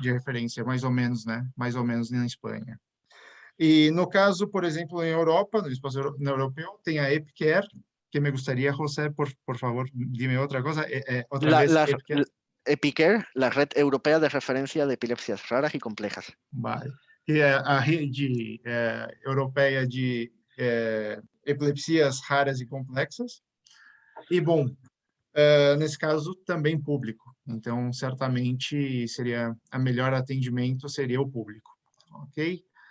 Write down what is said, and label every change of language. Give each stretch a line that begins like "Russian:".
Portuguese: de referência, mais ou menos, né? Mais ou menos na Espanha. E no caso, por exemplo, em Europa, no espaço europeu, tem a EpiCare, que me gostaria, José, por favor, dime outra coisa, outra vez, EpiCare.
Spanish: EpiCare, la red europea de referencia de epilepsias raras y complejas. Vale.
Portuguese: Que é a rede europeia de epilepsias raras e complexas. E, bom, nesse caso, também público. Então, certamente, seria a melhor atendimento seria o público. Ok?